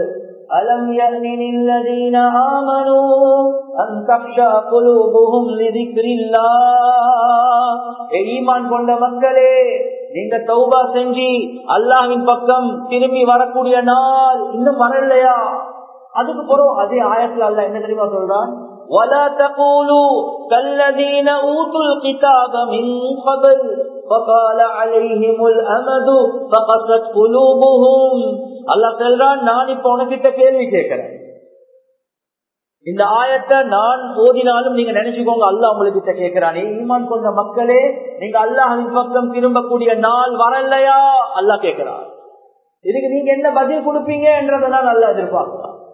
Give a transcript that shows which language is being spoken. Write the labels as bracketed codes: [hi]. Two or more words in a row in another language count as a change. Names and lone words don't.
[ar] ألم يأن للذين آمنوا أن تخشع قلوبهم لذكر الله. [ta] ஈமான் கொண்ட மக்களே, நீங்க தௌபா செஞ்சு அல்லாஹ்வின் பக்கம் திரும்பி வரக்கூடிய நாள் இன்னும் வரலையா? அதுக்கு பிறகு அதே ஆயத்துல அல்லாஹ் என்ன தெரியுமா சொல்றான்? [ar] وَلَا تَقُولُوا كَالَّذِينَ أُوتُوا الْكِتَابَ مِنْ قَبْلُ فَطَالَ عَلَيْهِمُ الْأَمَدُ فَقَسَتْ قُلُوبُهُمْ. [ta] அல்லாஹ் சொல்றான், நான் இப்ப உனக்கிட்ட கேள்வி கேட்கிறேன். இந்த ஆயத்தை நான் ஓதினாலும் நீங்க நினைச்சுக்கோங்க, அல்லாஹ் உங்களுக்கு கேட்கிறானே, ஈமான் கொண்ட மக்களே, நீங்க அல்லாஹ்வின் பக்கம் திரும்பக்கூடிய நாள் வரலையா? அல்லாஹ் கேட்கிறான். இதுக்கு நீங்க என்ன பதில் கொடுப்பீங்க என்றதான் அல்லாஹ் எதிர்பார்க்கிறான்.